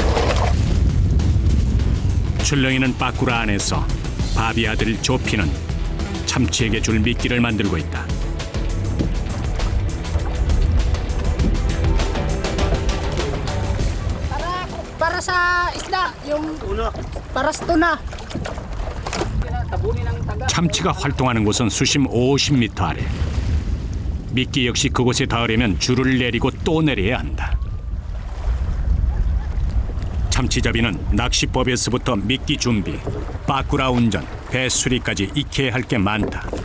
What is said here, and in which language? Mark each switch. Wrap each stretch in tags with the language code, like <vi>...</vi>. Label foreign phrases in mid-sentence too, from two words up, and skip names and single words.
<ko>출렁이는 빠꾸라 안에서 바비 아들 조피는 참치에게 줄 미끼를 만들고 있다.</ko> <tl>Para sa isda, yung para sa tuna.</tl> <ko>참치가 활동하는 곳은 수심 50m 아래. 미끼 역시 그곳에 닿으려면 줄을 내리고 또 내려야 한다. 참치잡이는 낚시법에서부터 미끼 준비, 빠꾸라 운전, 배 수리까지 익혀야 할 게 많다.</ko>